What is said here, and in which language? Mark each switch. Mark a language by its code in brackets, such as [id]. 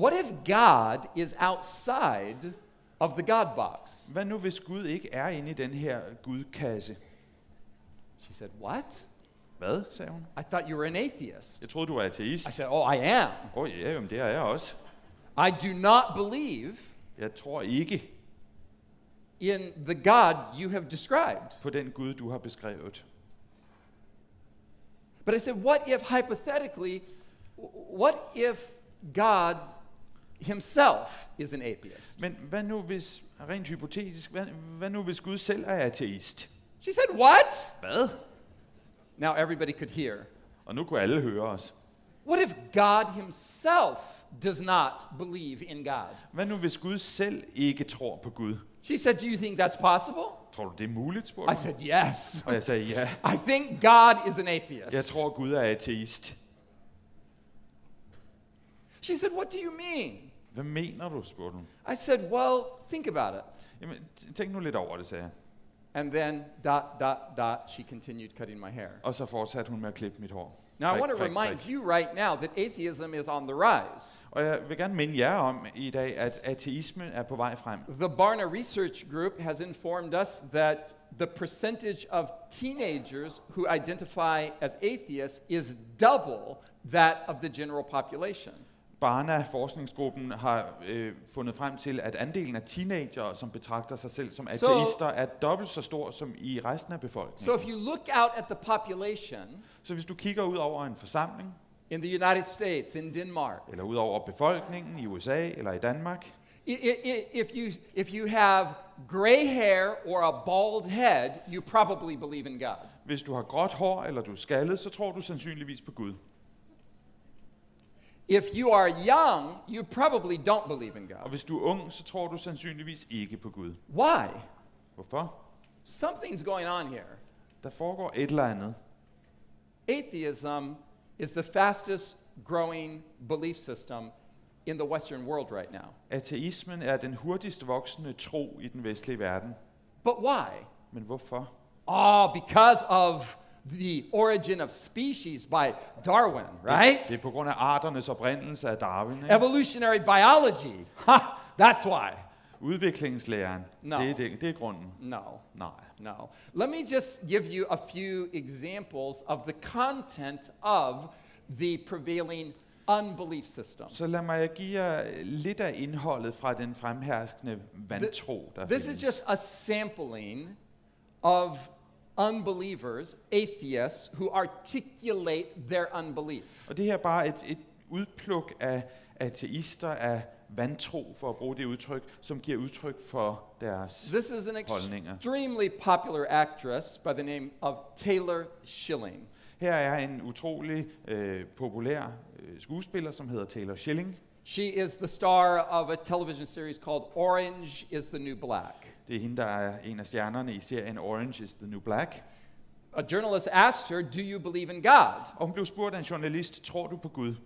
[en] What if God is outside of the God box? [da] Hvad nu, hvis Gud ikke er inde i den her Gudkasse? [en] She said, what? [da] Hvad, sagde hun. [en] I thought you were an atheist. [da] Jeg troede, du var ateist. [en] I said, oh, I am. [da] Ja, jamen, det er jeg også. [en] I do not believe [da] Jeg tror ikke [en] in the God you have described. [da] på den Gud, du har beskrevet. [en] But I said, what if hypothetically, what if God himself is an atheist? [da] Men hvad nu, hvis, rent hypotetisk, hvad nu, hvis Gud selv er ateist? [en] She said, what? [da] Hvad? [en] Now everybody could hear. [da] Og nu kunne alle høre os. [en] What if God himself does not believe in God? [da] Hvad nu, hvis Gud selv ikke tror på Gud? [en] She said, do you think that's possible? [da] Tror du, det er muligt, spurgte [en] I [da] hun. [en] said, yes. [da] Og jeg sagde ja. [en] I think God is an atheist. [da] Jeg tror, Gud er ateist. [en] She said, what do you mean? [da] Hvad mener du, spurgte hun. [en] I said, well, think about it. [da] Jamen, tænk nu lidt over det, sagde jeg. [en] And then, ... she continued cutting my hair. [da] Og så fortsatte hun med at klippe mit hår. [en] Now, I [da] Prik, [en] want to [da] prik, [en] remind [da] prik. [en] you right now that atheism is on the rise. [da] Og jeg vil gerne minde jer om i dag, at ateisme er på vej frem. [en] The Barna Research Group has informed us that the percentage of teenagers who identify as atheists is double that of the general population. [da] Barna-forskningsgruppen har fundet frem til, at andelen af teenagere, som betragter sig selv som ateister, er dobbelt så stor som i resten af befolkningen. [en] So if you look out at the population [da] Så hvis du kigger ud over en forsamling, [en] in the United States, in Denmark, [da] eller ud over befolkningen i USA eller i Danmark, [en] if you have gray hair or a bald head, you probably believe in God. [da] hvis du har gråt hår eller du er skaldet, så tror du sandsynligvis på Gud. [en] If you are young, you probably don't believe in [da] Og [en] God. [da] hvis du er ung, så tror du sandsynligvis ikke på Gud. [en] Why? [da] Hvorfor? [en] Something's going on here. [da] Der foregår et eller andet. [en] Atheism is the fastest growing belief system in the Western world right now. [da] Ateismen er den hurtigst voksende tro i den vestlige verden. [en] But why? [da] Men hvorfor? [en] Because of the origin of species by Darwin, right? [da] Det er på grund af arternes oprindelse af Darwin. Ikke? [en] Evolutionary biology. Ha, that's why. [da] Udviklingslæren. [en] No. [da] Det er grunden. [en] No. [da] Nej. [en] No. Let me just give you a few examples of the content of the prevailing unbelief system. [da] Så lad mig give jer lidt af indholdet fra den fremherskende vantro, der [en] This [da] findes. [en] is just a sampling of unbelievers, atheists, who articulate their unbelief. [da] Og det her er bare et udpluk af ateister, af vantro, for at bruge det udtryk, som giver udtryk for deres [en] This is an [da] holdninger. [en] extremely popular actress by the name of Taylor Schilling. [da] Her er en utrolig populær skuespiller, som hedder Taylor Schilling. [en] She is the star of a television series called Orange is the New Black. [da] Det er hende, der er en af stjernerne i serien Orange is the New Black. [en] A journalist asked her, do you believe in God? [da] Og hun blev spurgt af en journalist, tror du på Gud?